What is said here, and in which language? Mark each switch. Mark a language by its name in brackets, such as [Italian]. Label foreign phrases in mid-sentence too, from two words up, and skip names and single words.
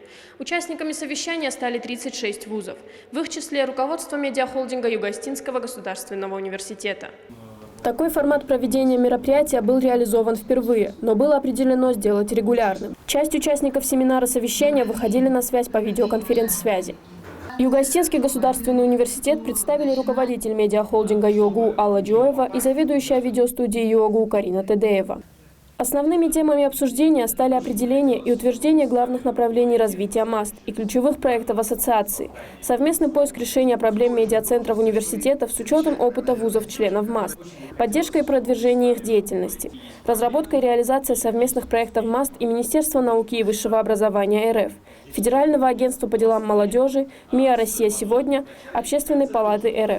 [Russian] Участниками совещания стали 36 вузов, в их числе руководство медиахолдинга Юго-Остинского государственного университета. Такой формат проведения мероприятия был реализован впервые, но было определено сделать регулярным. Часть участников семинара совещания выходили на связь по видеоконференц-связи. Юго-Остинский государственный университет представили руководитель медиахолдинга ЮОГУ Алла Джоева и заведующая видеостудией ЮОГУ Карина Тедеева. Основными темами обсуждения стали определение и утверждение главных направлений развития МАСТ и ключевых проектов ассоциации, совместный поиск решения проблем медиацентров университетов с учетом опыта вузов-членов МАСТ, поддержка и продвижение их деятельности, разработка и реализация совместных проектов МАСТ и Министерства науки и высшего образования РФ, Федерального агентства по делам молодежи, МИА «Россия сегодня», Общественной палаты РФ.